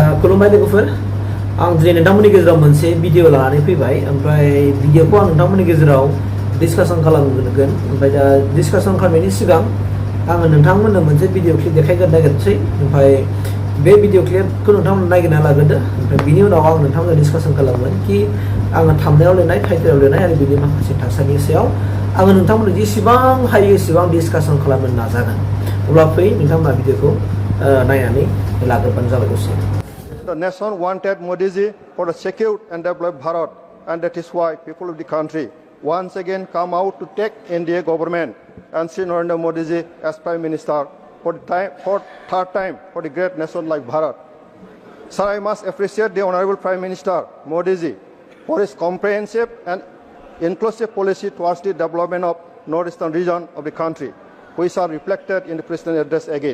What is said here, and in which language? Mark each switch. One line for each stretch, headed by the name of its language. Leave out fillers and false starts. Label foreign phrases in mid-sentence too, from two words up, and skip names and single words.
Bodo: खुलुमबाय लोगोफोर आं दिनै नोंथांमोननि गेजेराव मोनसे भिडिअ लानानै फैबाय ओमफ्राय भिडिअखौ आं नोंथांमोननि गेजेराव डिसकासन खालामगोन ओमफ्राय दा डिसकासन खालामनायनि सिगां आङो नोंथांमोननो मोनसे
English: video clip
Bodo: देखायग्रोनो नागिरसै ओमफ्राय बे
English: video clip
Bodo: नोंथांमोना नागिरना लाग्रोदो ओमफ्राय बिनि उनाव आं नोंथांमोननो डिसकासन खालामगोन कि आङो थाम्बनेइलाव लिरनाय टाइटेलाव लिरनाय आरो बिनि माखासे थासारिनि सायाव आङो नोंथांमोननो जेसेबां हायो एसेबां डिसकासन खालामनो नाजागोन अब्ला फै नोंथांमोना भिडिअखौ नायनानै लाग्रोबानो जाबाय दसे।
English: The nation wanted Modi ji for a secure and developed Bharat, and that is why people of the country once again come out to take NDA government and see Narendra Modi ji as Prime Minister for third time for the great nation like Bharat. Sir, I must appreciate the Honorable Prime Minister Modi ji for his comprehensive and inclusive policy towards the development of northeastern region of the country, which are reflected in the President's address again.